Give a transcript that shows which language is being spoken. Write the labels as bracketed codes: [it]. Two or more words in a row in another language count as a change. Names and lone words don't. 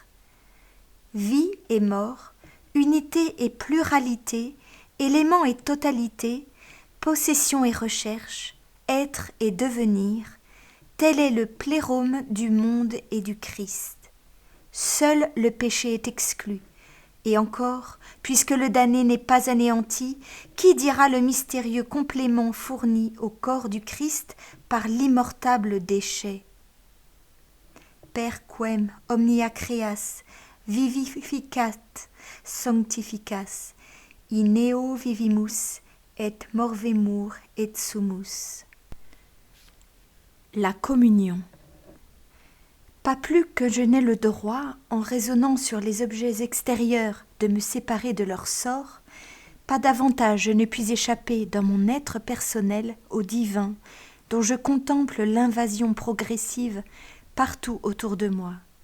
[fr] Vie et mort, unité et pluralité, élément et totalité, possession et recherche, être et devenir, tel est le plérome du monde et du Christ. Seul le péché est exclu. Et encore, puisque le damné n'est pas anéanti, qui dira le mystérieux complément fourni au corps du Christ par l'immortable déchet? [la] Per quem omnia creas, vivificat, sanctificas, in eo vivimus, et morvemur et sumus. [fr] La communion. Pas plus que je n'ai le droit, en raisonnant sur les objets extérieurs, de me séparer de leur sort, pas davantage je ne puis échapper dans mon être personnel au divin, dont je contemple l'invasion progressive partout autour de moi.